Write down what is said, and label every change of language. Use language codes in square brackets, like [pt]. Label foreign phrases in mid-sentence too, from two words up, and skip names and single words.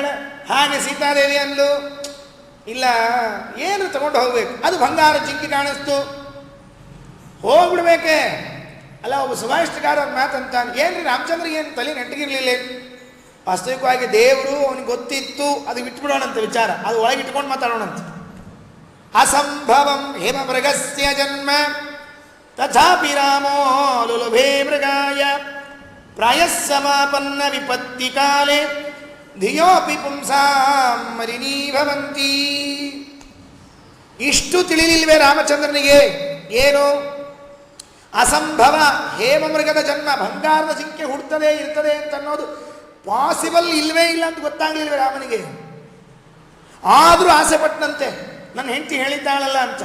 [kn] ಹಾಗೆ ಸೀತಾದೇವಿ ಅಂದ್ಲು, ಇಲ್ಲ ಏನು ತಗೊಂಡು ಹೋಗ್ಬೇಕು, ಅದು ಬಂಗಾರ ಜಿಂಕಿ ಕಾಣಿಸ್ತು, ಹೋಗ್ಬಿಡ್ಬೇಕೆ. ಅಲ್ಲ ಒಬ್ಬ ಸುಭಾಷಿತಕಾರ ಅವ್ರ ಮಾತಂತಾನೆ, ಏನ್ರಿ ರಾಮಚಂದ್ರಿಗೆ ಏನು ತಲೆ ನೆಟ್ಟಗಿರ್ಲಿಲ್ಲ. ವಾಸ್ತವಿಕವಾಗಿ ದೇವರು ಅವನಿಗೆ ಗೊತ್ತಿತ್ತು, ಅದು ಬಿಟ್ಬಿಡೋಣಂತ ವಿಚಾರ, ಅದು ಒಳಗೆ ಇಟ್ಕೊಂಡು ಮಾತಾಡೋಣಂತ. [sa] ಅಸಂಭವಂ ಹೇಮ ಮೃಗಸ್ಯ ಜನ್ಮ ತಥಾಪಿ ರಾಮೋ ಲುಲುಭೇ ಮೃಗಾಯ ಪ್ರಾಯಸ್ಸಮಾಪನ್ನ ವಿಪತ್ತಿ ಕಾಲೇ ಧಿಯೋಪಿ ಪುಂಸಾಂ ಮರಿಣೀಭವಂತಿ. [kn] ಇಷ್ಟು ತಿಳಿಲಿಲ್ವೇ ರಾಮಚಂದ್ರನಿಗೆ? ಏನು ಅಸಂಭವ, ಹೇಮ ಮೃಗದ ಜನ್ಮ, ಬಂಗಾರದ ಜಿಂಕೆ ಹುಡ್ತದೆ ಇರ್ತದೆ ಅಂತ ಅನ್ನೋದು ಪಾಸಿಬಲ್ ಇಲ್ವೇ ಇಲ್ಲ ಅಂತ ಗೊತ್ತಾಗ್ಲಿಲ್ವೇ ರಾಮನಿಗೆ? ಆದರೂ ಆಸೆ ಪಟ್ಟನಂತೆ, ನನ್ನ ಹೆಂಡತಿ ಹೇಳಿದ್ದಾಳಲ್ಲ ಅಂತ.